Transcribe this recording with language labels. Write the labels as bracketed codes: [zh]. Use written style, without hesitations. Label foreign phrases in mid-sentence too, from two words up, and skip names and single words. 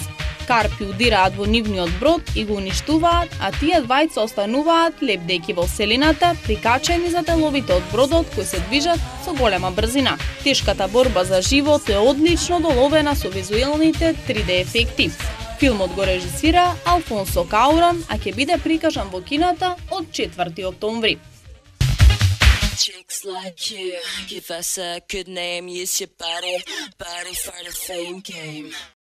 [mk] Карпи удираат во нивниот брод и го уништуваат, а тие двајца остануваат лебдејќи во Вселената, прикачени за деловите од бродот кои се движат со голема брзина. Тешката борба за живот е одлично доловена со визуелните 3D ефекти. Филмот го режисира Алфонсо Каурон, а ќе биде прикажан во кината од 4 октомври. [en] Chicks like you, give us a good name, use your body for the fame game.